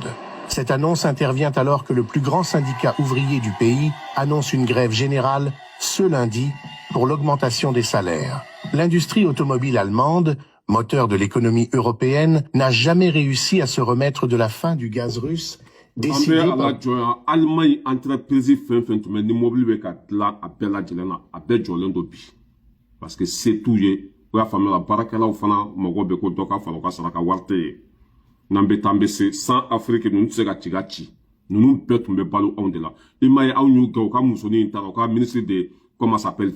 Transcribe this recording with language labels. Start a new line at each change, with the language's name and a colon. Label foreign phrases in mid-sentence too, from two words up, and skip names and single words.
French: Cette annonce intervient alors que le plus grand syndicat ouvrier du pays annonce une grève générale ce lundi pour l'augmentation des salaires. L'industrie automobile allemande, moteur de l'économie européenne, n'a jamais réussi à se remettre de la fin du gaz russe décidé par...
Bambara: Allemagne entreprise ni mobile be ka dilan a bɛɛ lajɛlen na a bɛɛ jɔlen do bi
French: parce que c'est tout
Bambara: ye o y'a faamuya baarakɛlaw fana mago bɛ ko dɔ ka fara o ka saraka wari tɛ ye n'an bɛ taa an bɛ se sans Afrique ninnu tɛ se ka ci ka ci ninnu bɛɛ tun bɛ balo anw de la i m'a ye anw y'u gɛn u ka musonin in taara u ka
French: ministre de comment ça s'appelle